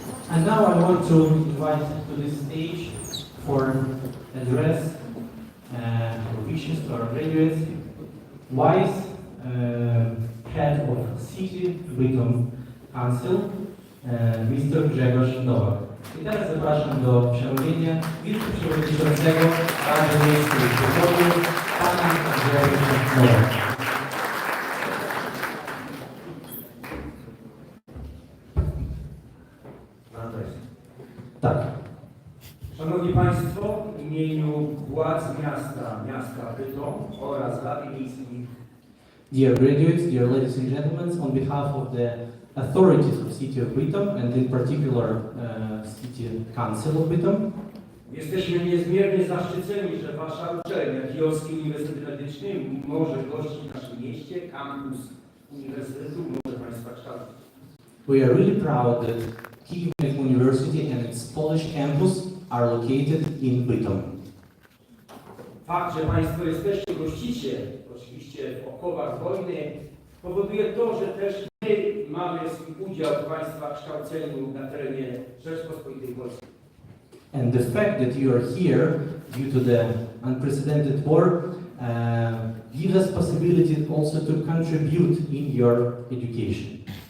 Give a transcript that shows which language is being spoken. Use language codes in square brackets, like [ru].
[en] And now I want to invite to this stage for address or wishes to our graduates, Vice Head of City Bytom Council, Mr. Grzegorz Nowak. [pl] I teraz zapraszam do przemówienia wiceprzewodniczącego Rady Miejskiej w Bytomiu, pana Grzegorza Nowaka. Tak. Szanowni Państwo, w imieniu władz miasta Bytom oraz Rady Miejskiej [en] Dear graduates, dear ladies and gentlemen, on behalf of the authorities of City of Bytom and in particular City Council of Bytom, [pl] jesteśmy niezmiernie zaszczyceni, że Wasza uczelnia, Kijowski Uniwersytet Medyczny, może gościć w naszym mieście, kampus Uniwersytetu może Państwa kształcić. [en] we are really proud that Kyiv Medical University and its Polish campus are located in Bytom. [pl] Fakt, że Państwo jesteście, gościcie, oczywiście w okowach wojny, powoduje to, że też my mamy swój udział w Państwa kształceniu na terenie Rzeczpospolitej Polskiej. [en] And the fact that you are here due to the unprecedented war gives us possibility also to contribute in your education.